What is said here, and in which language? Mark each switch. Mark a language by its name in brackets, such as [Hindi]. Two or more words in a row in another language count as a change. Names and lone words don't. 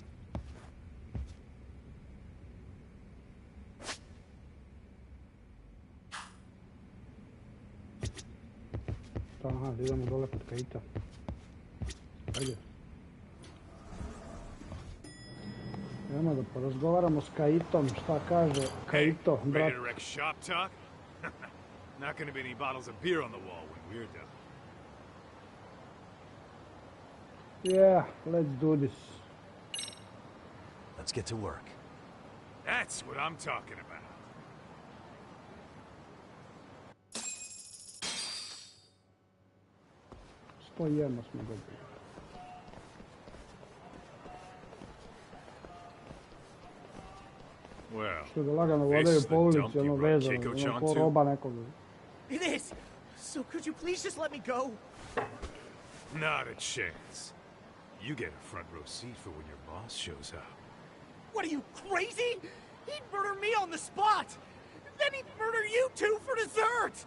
[Bosnian] Aha, idemo dole kod Kaita. Ajde. Idemo da porazgovaramo s Kaitom, šta kaže Kaito, brat. [English] Ready to wreck shop talk? Not gonna be any bottles of beer on the wall when we're done. Yeah, let's do this. Let's get to work. That's what I'm talking about. [Bosnian] Spojeno smo dobili. [English] Well, [Bosnian] Što da lagano vodaju po ulici, ono vezano, ono ko roba nekoga. [English] It is! So could you please just let me go? Not a chance. You get a front row seat for when your boss shows up. What are you, crazy? He'd murder me on the spot! Then he'd murder you two for dessert!